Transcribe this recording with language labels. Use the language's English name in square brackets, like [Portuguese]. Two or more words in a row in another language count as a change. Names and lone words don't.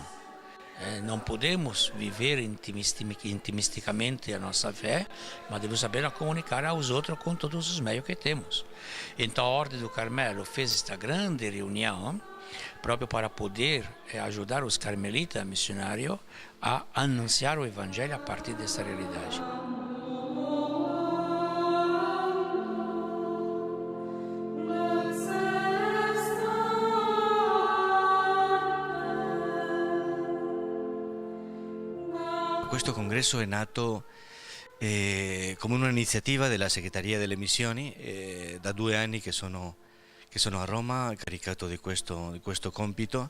[Portuguese] Não podemos viver intimisticamente a nossa fé, mas devemos saber a comunicar aos outros com todos os meios que temos. Então a Ordem do Carmelo fez esta grande reunião próprio para poder ajudar os carmelitas missionários a anunciar o Evangelho a partir dessa realidade. [Italian] Questo congresso è nato come un'iniziativa della Segreteria delle Missioni, da 2 anni che sono a Roma, caricato di questo compito.